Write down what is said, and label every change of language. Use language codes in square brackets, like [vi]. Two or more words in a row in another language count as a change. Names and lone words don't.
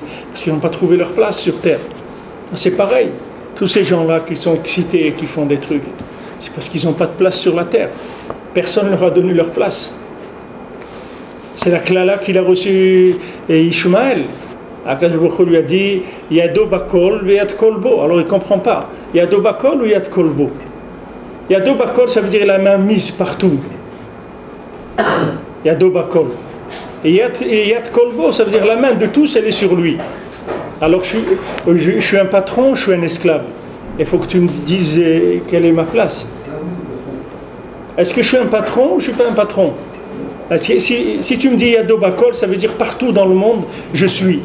[fr] Parce qu'ils n'ont pas trouvé leur place sur Terre. C'est pareil. Tous ces gens-là qui sont excités et qui font des trucs, c'est parce qu'ils n'ont pas de place sur la terre. Personne ne leur a donné leur place. C'est la klala qu'il a reçue Ishmaël. [he] הקדוש ברוך הוא [fr] lui a dit [he] ידו בכל ויד כל בו. [fr] Alors il ne comprend pas. [he] ידו בכל ou יד כל בו? ידו בכל, [fr] ça veut dire la main mise partout. [he] ידו בכל. [fr] Et [he] יד כל בו, [fr] ça veut dire la main de tous, elle est sur lui. Alors je suis un patron, je suis un esclave. Il faut que tu me dises quelle est ma place. Est-ce que je suis un patron ou je ne suis pas un patron? Si tu me dis [he] ידו בכל, [fr] ça veut dire partout dans le monde, je suis.